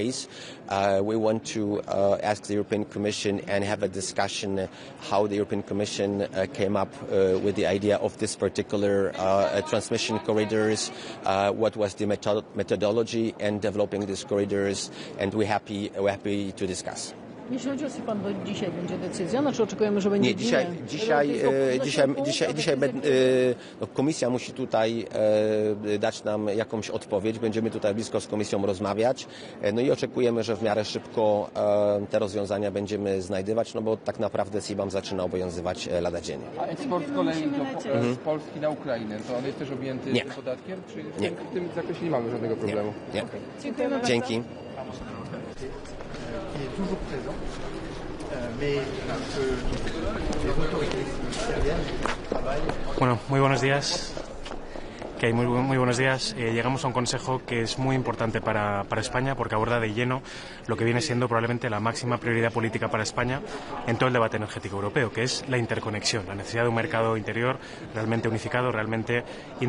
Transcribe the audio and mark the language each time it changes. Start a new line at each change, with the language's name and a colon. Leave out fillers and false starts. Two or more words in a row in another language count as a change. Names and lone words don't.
English: We want to ask the European Commission and have a discussion how the European Commission came up with the idea of this particular transmission corridors, what was the methodology in developing these corridors, and we're happy to discuss.
Polish: Jeśli chodzi o CBAM, to dzisiaj będzie decyzja, znaczy oczekujemy, że będzie Komisja musi tutaj dać nam jakąś odpowiedź. Będziemy tutaj blisko z Komisją rozmawiać. No i oczekujemy, że w miarę szybko te rozwiązania będziemy znajdywać, no bo tak naprawdę CBAM zaczyna obowiązywać lada dzień. A eksport z kolei z Polski na Ukrainę, to on jest też objęty tym podatkiem? Czy nie. W tym zakresie nie mamy żadnego problemu? Nie. Okay. Dziękujemy Dzięki.
Spanish: Bueno, muy buenos días. Muy buenos días. Llegamos a un consejo que es muy importante para España porque aborda de lleno lo que viene siendo probablemente la máxima prioridad política para España en todo el debate energético europeo, que es la interconexión, la necesidad de un mercado interior realmente unificado, realmente interconectado.